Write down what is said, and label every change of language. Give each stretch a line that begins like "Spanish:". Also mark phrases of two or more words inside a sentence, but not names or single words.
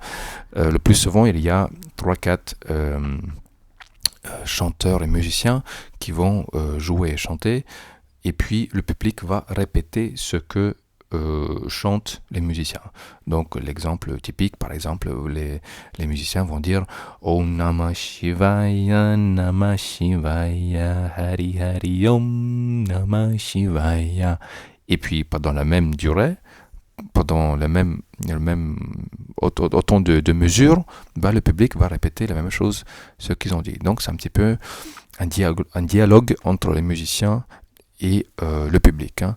French: Le plus souvent, il y a 3-4 chanteurs et musiciens qui vont jouer et chanter, et puis le public va répéter ce que chantent les musiciens. Donc l'exemple typique, par exemple, les musiciens vont dire
Sanskrit: Om Namah Shivaya, Namah Shivaya, Hari Hari Om Namah Shivaya.
French: Et puis pendant la même durée, pendant le même autant de mesures, le public va répéter la même chose, ce qu'ils ont dit. Donc c'est un petit peu un dialogue entre les musiciens et le public. Hein.